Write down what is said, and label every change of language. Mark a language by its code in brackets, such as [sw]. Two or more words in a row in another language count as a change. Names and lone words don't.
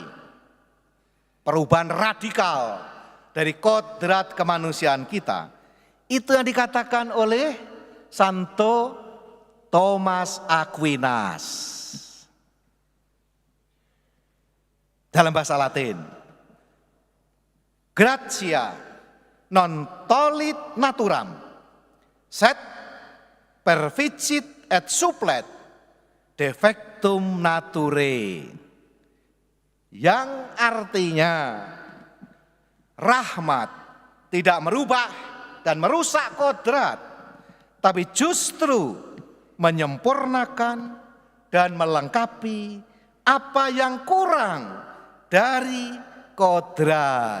[id] Perubahan radikal dari kodrat kemanusiaan kita. Itu yang dikatakan oleh Santo Thomas Aquinas. Dalam bahasa Latin, [la] gratia non tollit naturam, sed perficit et supplet defectum naturae. [id] Yang artinya rahmat tidak merubah dan merusak kodrat, tapi justru menyempurnakan dan melengkapi apa yang kurang dari kodrat.